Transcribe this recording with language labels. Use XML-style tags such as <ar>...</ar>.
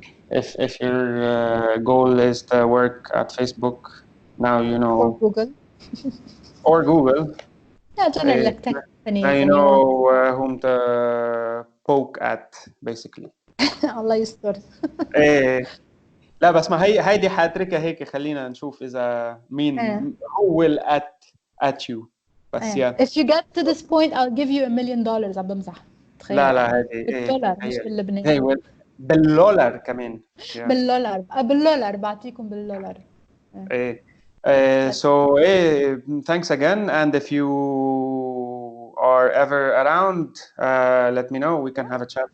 <en>If your goal is to work at Facebook, now you know. Or Google. Or Google. Yeah, general tech companies. Now you know whom to poke at, basically.</en> <ar>الله يستر. لا بس ما هيدي حاتركها هيك خلينا نشوف إذا مين</ar> <en>who will at you.</en> <ar>بس</ar> <en>If you get to this point, I'll give you $1 million.</en> <ar>عم بمزح. لا هيدي بالدولار مش باللبناني. بالدولار كمان. بالدولار بعطيكم بالدولار.</ar> <en>So thanks again, and if you are ever around, let me know. We can have a chat.</en>